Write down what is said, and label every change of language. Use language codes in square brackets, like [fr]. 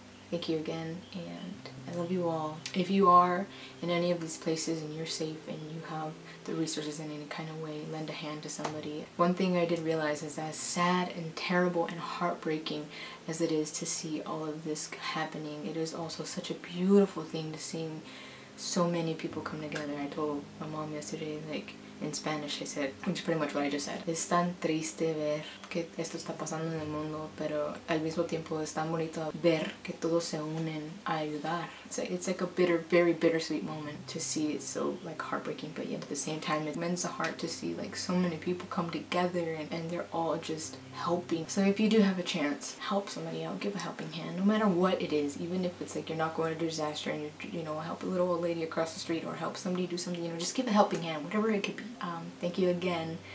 [en] Thank you again, and I love you all. If you are in any of these places and you're safe and you have the resources in any kind of way, lend a hand to somebody. One thing I did realize is that as sad and terrible and heartbreaking as it is to see all of this happening, it is also such a beautiful thing to see so many people come together. I told my mom yesterday, like, in Spanish, I said, which is pretty much what I just said. [es] Es tan triste ver que esto está pasando en el mundo, pero al mismo tiempo es tan bonito ver que todos se unen a ayudar. [en] It's like a very bittersweet moment to see. It's so like heartbreaking, but yet at the same time it mends the heart to see like so many people come together and they're all just helping. So if you do have a chance, help somebody out, give a helping hand, no matter what it is, even if it's like you're not going to a disaster and you know, help a little old lady across the street or help somebody do something, you know, just give a helping hand, whatever it could be. Thank you again.